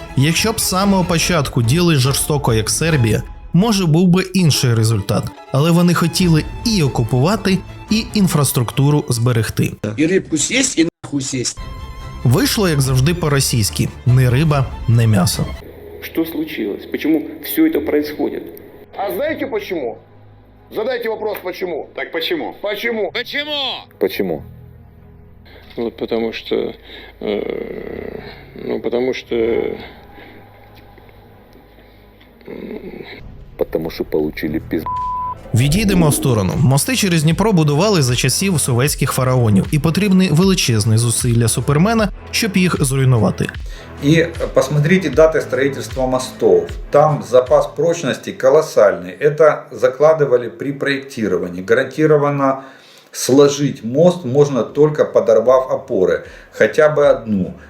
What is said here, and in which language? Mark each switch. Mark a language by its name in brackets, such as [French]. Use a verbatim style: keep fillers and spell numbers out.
[Ukrainian] Якщо б з самого початку діяли жорстоко, як Сербія, може був би інший результат. Але вони хотіли і окупувати, і інфраструктуру зберегти. І рибку з'їсть, і нахуй з'їсть. Вийшло, як завжди, по-російськи. Не риба, не м'ясо. [Russian] Что случилось? Почему все это происходит? А знаете почему? Задайте вопрос почему. Так почему? Почему? Почему? Почему? Вот потому что... Э, ну, потому что... Потому что получили пизд... [Ukrainian] Відійдемо в сторону. Мости через Дніпро будували за часів сувецьких фараонів, і потрібні величезні зусилля Супермена, щоб їх зруйнувати. І посмотрите дати будівництва мостів. Там запас прочності колосальний. Це закладували при проєктуванні. Гарантовано сложити мост можна тільки подорвав опори, хоча б одну.